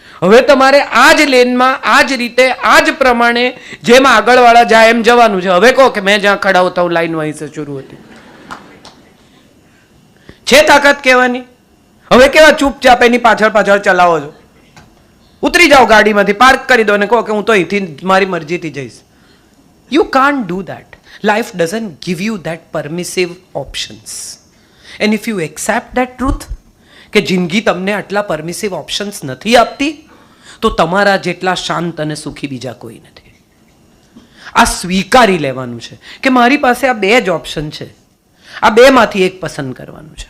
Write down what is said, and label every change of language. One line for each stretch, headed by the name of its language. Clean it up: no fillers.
Gujarati: હવે તમારે આ જ લેનમાં, આ જ રીતે, આ જ પ્રમાણે જેમ આગળવાળા જાય એમ જવાનું છે. હવે કહો કે
Hindi: મેં જ્યાં ખડા હોતા હું લાઈન વहीं से શરૂ હતી.
Gujarati: છે તાકાત કહેવાની? હવે કેવા ચૂપચાપ એની પાછળ પાછળ ચલાવો છો? ઉતરી જાઓ ગાડીમાંથી, પાર્ક કરી દો અને કહો કે હું તો અહીંથી મારી મરજીથી જઈશ.
English: You can't do that. Life doesn't give you that permissive options. And if you accept that truth,
Gujarati: કે જિંદગી તમને આટલા પરમિસિવ ઓપ્શન્સ નથી આપતી, તો તમારા જેટલા શાંત અને સુખી બીજા કોઈ નથી. આ સ્વીકારી લેવાનું છે કે મારી પાસે આ 2 જ ઓપ્શન છે, આ 2માંથી એક પસંદ કરવાનું છે.